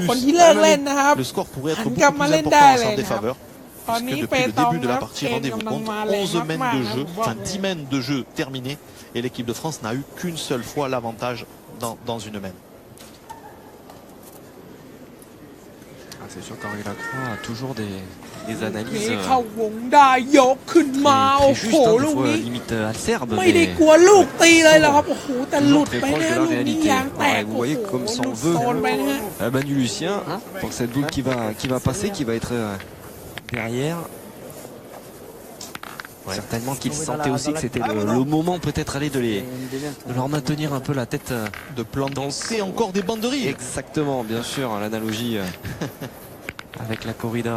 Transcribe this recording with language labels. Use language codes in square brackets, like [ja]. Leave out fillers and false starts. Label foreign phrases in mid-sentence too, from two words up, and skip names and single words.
[th] คน [fr] plus. [th] ที่เลิกเล่นนะครับ [fr] Le score pourrait être [th] หัน [fr] beaucoup [th] กลับ [fr] plus [th] มาเล่น [fr] important [th] ได้ [fr] en [th] เลย [fr] sa [th] นะครับ [fr] défaveur. [th] ตอนนี้ [fr] Puisque [th] เป [fr] depuis le [th] ตอง [fr] début de [th] ค [fr] la [th] รับ [fr] partie, [th] เกม [fr] rendez-vous [th] กำลัง [fr] compte, [th] มาแรง [fr] 11 mènes [th] มาก [fr] de [th] ๆนะ [fr] jeu, [th] ผมว่า [fr] enfin 10 mènes de jeu terminés. Et l'équipe de France n'a eu qu'une seule fois l'avantage dans une mène. C'est sûr qu'Henri Lacroix a toujours des [th] นี่ [fr] analyses [th] เข้าวงได้ยกขึ้นมา [fr] très [th] โอ้โห [fr] justes, hein, [th] ลู [fr] des [th] ก [fr] fois [th] นี้ [fr] limite acerbe. [th] ไม่ได้ [fr] Mais [th] กลัวลูกตีเลยเหรอครับโอ้โหแต่หลุ [fr] toujours [th] ด [fr] très [th] ไป [fr] proche [th] นะ [fr] de la [th] ลูกนี้ [fr] réalité. [th] ยางแตก [fr] Ouais, vous [th] โอ้ [fr] voyez [th] โห [fr] comme [th] ห [fr] s'en [th] ลุด [fr] veut [th] โซนไปนะฮะ [fr] Manu Lucien pour cette boule qui va passer, qui va être derrière. Certainement qu'il sentait aussi que c'était le moment peut-être aller de leur maintenir un peu la tête De planter encore des banderilles. Exactement, bien sûr, l'analogie avec la corrida.